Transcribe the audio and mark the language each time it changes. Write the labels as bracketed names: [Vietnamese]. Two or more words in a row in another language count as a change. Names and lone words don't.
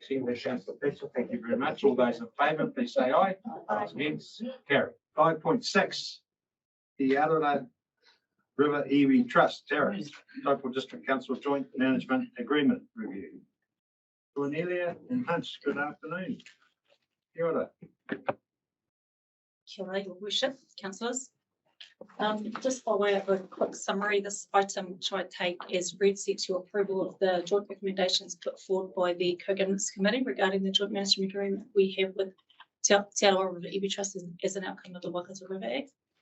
[English] Seeing that, Councillor Fletcher, thank you very much. All those in favour, please say aye. Against, carry. 5.6, the Arara River Iwi Trust Terrace, Taupō District Council Joint Management Agreement Review. Cornelia and Hunch, good afternoon. [Māori] Kia ora. Kia ora, [English] Your Worship, Councillors. Just by way of a quick summary, this item which I take as read seeks your approval of the joint recommendations put forward by the Co-Governance Committee regarding the joint management agreement we have with Te Arara River Iwi Trust as an outcome of the Waikato River Act.